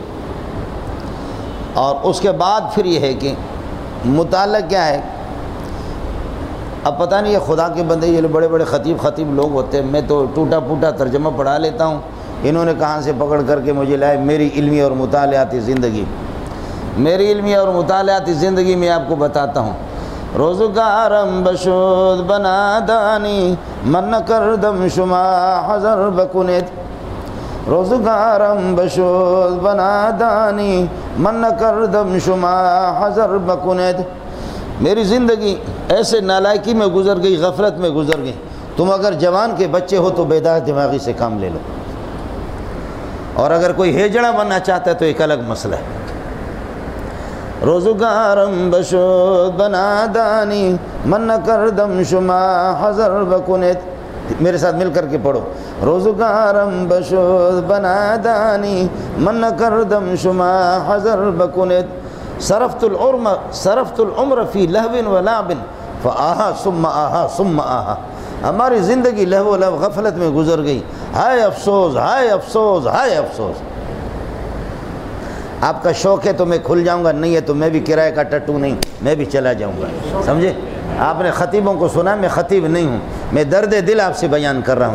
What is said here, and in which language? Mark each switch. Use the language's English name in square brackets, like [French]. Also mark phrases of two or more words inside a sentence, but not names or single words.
[Urdu] اور اس کے بعد پھر یہ ہے کہ مطالعہ کیا ہے۔ اب پتہ نہیں یہ خدا کے بندے، یہ بڑے بڑے خطیب لوگ ہوتے ہیں، میں تو ٹوٹا پھوٹا ترجمہ پڑھا لیتا ہوں، انہوں نے کہاں سے پکڑ کر کے مجھے لائے، میری علمی اور مطالعاتی زندگی۔ میری علمی اور مطالعاتی زندگی میں آپ کو بتاتا ہوں. [Persian] روزگارم بشود بنا دانی من کردم شما حضر بکنید. روزگارم بشود بنا دانی من کردم شما حضر بکنید. [Urdu] میری زندگی ایسے نالائکی میں گزر گئی، غفلت میں گزر گئی. تم اگر جوان کے بچے ہو تو بیدار دماغی سے کام لے لو، اور اگر کوئی ہیجڑا بننا چاہتا ہے تو ایک الگ مسئلہ ہے. [Persian] روزگارم بشود بنا دانی من کردم شما حضر بکنید. [Urdu] میرے ساتھ مل کر کے پڑھو. [Persian] روزگارم بشود بنا دانی من کردم شما حضر بکنید. [Arabic] صرفت العمر فی لہو و لعب فآہا ثم آہا ثم آہا. [Urdu] ہماری زندگی لہو و لعب غفلت میں گزر گئی. ہائے افسوس، ہائے افسوس، ہائے افسوس. آپ کا شوق ہے تو میں کھل جاؤں گا، نہیں ہے تو میں بھی کرائے کا ٹٹو نہیں، میں بھی چلا جاؤں گا. سمجھے؟ آپ نے خطیبوں کو سنا، میں خطیب نہیں ہوں، میں درد دل آپ سے بیان کر رہا ہوں.